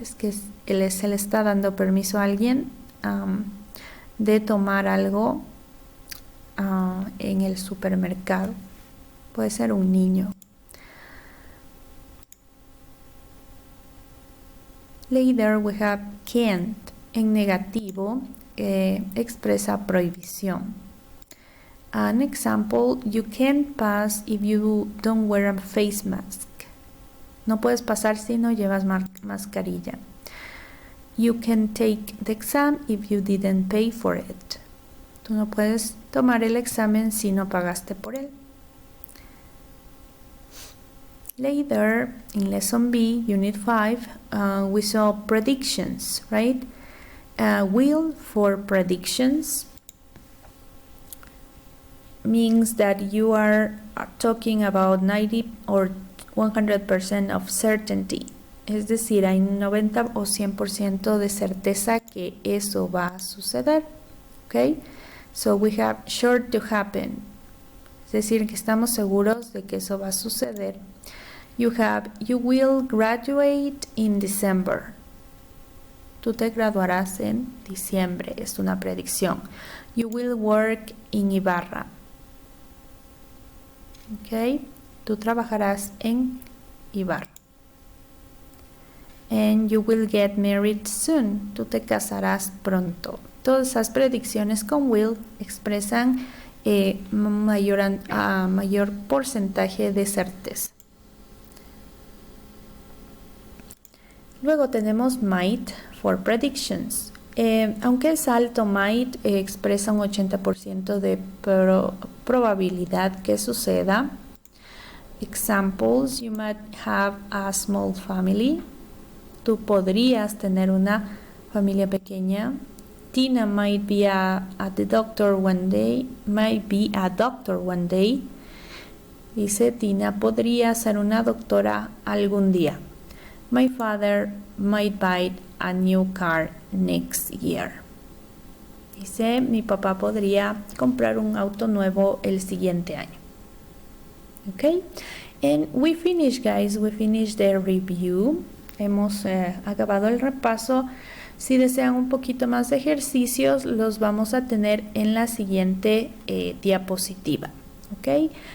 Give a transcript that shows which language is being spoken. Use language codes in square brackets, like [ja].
[es] Es que se le está dando permiso a alguien de tomar algo en el supermercado. Puede ser un niño. [en] Later we have can't. [es] En negativo expresa prohibición. [en] An example, you can't pass if you don't wear a face mask. [es] No puedes pasar si no llevas mascarilla. [en] You can take the exam if you didn't pay for it. [es] Tú no puedes tomar el examen si no pagaste por él. [en] Later, in Lesson B, Unit 5, we saw predictions, right? Will for predictions means that you are talking about 90 or 100% of certainty. [es] Es decir, hay 90 o 100% de certeza que eso va a suceder. [en] Okay? So we have sure to happen. [es] Es decir, que estamos seguros de que eso va a suceder. [en] You have, you will graduate in December. [es] Tú te graduarás en diciembre. Es una predicción. [en] You will work in Ibarra. [es] Ok, tú trabajarás en Ibarra. [en] And you will get married soon. [es] Tú te casarás pronto. Todas esas predicciones con will expresan mayor porcentaje de certeza. Luego tenemos might for predictions. Aunque el salto might expresa un 80% de probabilidad que suceda. [en] Examples, you might have a small family. [es] Tú podrías tener una familia pequeña. [en] Tina might be at the doctor one day. Might be a doctor one day. [es] Dice, Tina podría ser una doctora algún día. [en] My father might buy a new car next year. [es] Dice, mi papá podría comprar un auto nuevo el siguiente año. Okay? [en] And we finish, guys. We finish the review. [es] Hemos acabado el repaso. Si desean un poquito más de ejercicios, los vamos a tener en la siguiente diapositiva. ¿Ok?